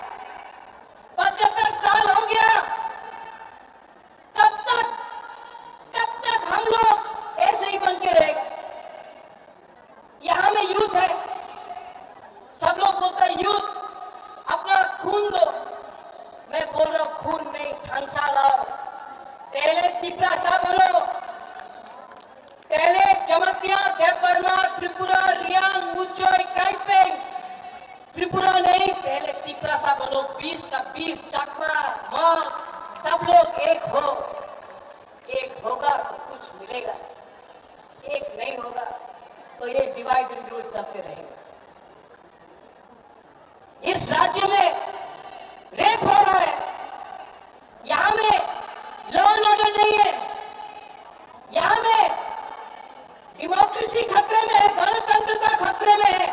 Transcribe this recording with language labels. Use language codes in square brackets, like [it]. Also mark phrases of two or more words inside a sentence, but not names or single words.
[hi] 75 साल हो गया, कब तक हम लोग ऐसे ही बन के रहेगा? यहाँ में यूथ है, सब लोग बोलते हैं यूथ अपना खून दो। मैं बोल रहा हूं खून नहीं, ठंसा लाओ। पहले पिपरासा बोलो, पहले जमतिया, देवबर्मा, त्रिपुरा, रियांग, मुचोई, काइपेंग, त्रिपुरा नहीं, पहले पिपरासा बोलो। 20 का 20, चकमा, माल, सब लोग एक हो। एक होगा तो कुछ मिलेगा, एक नहीं होगा तो ये [en] divide and rule [hi] चलते रहेगा। इस राज्य में रेप हो रहा है, यहाँ में [en] law and order [hi] नहीं है, यहाँ में डेमोक्रेसी खतरे में है, गणतंत्रता खतरे में है।